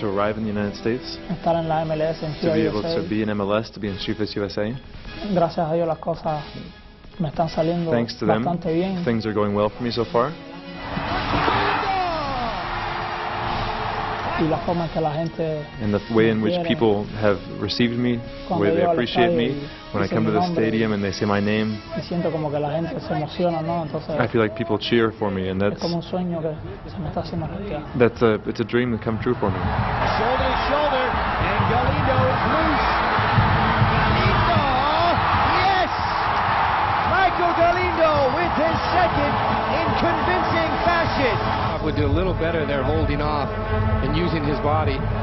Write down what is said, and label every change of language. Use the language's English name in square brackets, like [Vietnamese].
[English] To arrive in the United States. [Spanish] Estar en la MLS, en [English] to be able to be in MLS, to be in Chivas USA. [Spanish] Gracias a Dios las cosas me están saliendo bastante bien. [English] Things are going well for me so far. [Spanish] Y la forma en que la gente [English] and the way in which people have received me, the way they appreciate me, when I come to the stadium and they say my name, [Spanish] y siento como que la gente se emociona, ¿no? Entonces, [English] I feel like people cheer for me, and that's [Spanish] como un sueño que se me está haciendo realidad. [English] It's a dream that come true for me. Shoulder to shoulder, and Galindo is loose. Galindo! Yes! Michael Galindo with his second in convincing fashion. Would do a little better there holding off and using his body.